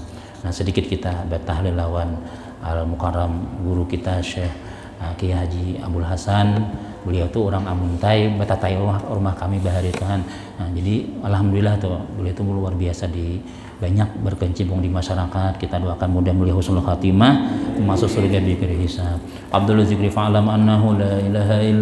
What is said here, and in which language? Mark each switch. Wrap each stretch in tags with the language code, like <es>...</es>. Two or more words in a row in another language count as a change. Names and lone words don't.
<bjn>Nah sedikit kita bertahlil lawan al mukarram guru kita Syekh Kiai Haji Abdul Hasan beliau tuh orang Amuntai batatai rumah kami bahari Tuhan. Nah, jadi alhamdulillah tuh beliau tuh luar biasa di banyak berkecimpung di masyarakat. Kita doakan mudah-mudahan</bjn> <ar>حسن الخاتمة</ar> <bjn>masuk surga</bjn> <ar>بغير حساب. Abdul Zikri فاعلم أنه لا إله إلا</ar>